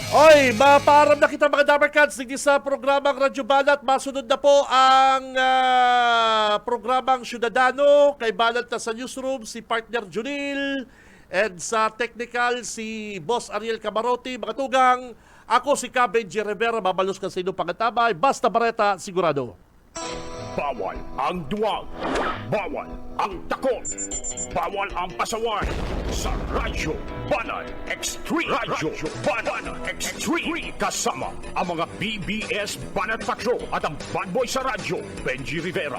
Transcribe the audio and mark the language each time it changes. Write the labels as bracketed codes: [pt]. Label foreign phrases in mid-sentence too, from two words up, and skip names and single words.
[bik] Oy, mapaaram na kita mga Damercats digdi sa programang Radyo Banat. Masunod na po ang programang Ciudadano. Kay Banat na sa newsroom si partner Junil. And sa technical si Boss Ariel Camarote. Mga tugang, ako si Cab Benji Rivera. Mabalos ka sa inyong pangatabay. Basta Bareta, sigurado. [tl] Bawal ang duwag. Bawal ang takot. Bawal ang pasaway. Sa Radyo Banat Extreme. Radyo Banat Extreme. Kasama ang mga BBS Banat Patrol at ang [en] bad boy [tl] sa radyo, Benji Rivera.